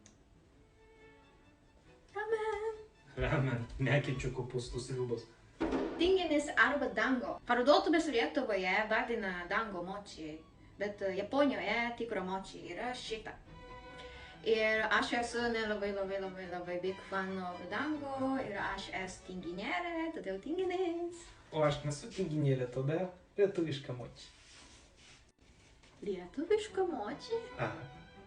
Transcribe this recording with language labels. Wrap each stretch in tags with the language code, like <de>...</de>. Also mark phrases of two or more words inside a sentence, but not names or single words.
<lt>Ramen, nekenčiu kopūstų sriubos. Tinginis arba dango. Parduotuvės Lietuvoje vadina dango mochi, bet Japonijoje tikra mochi yra šita. Ir aš esu labai</lt> <en>big fan of dango</en> <lt>ir aš esu tinginėlė, todėl tinginis. O aš nesu tinginėlė, todėl lietuviška mochi. Lietuviška mochi? Aha.</lt>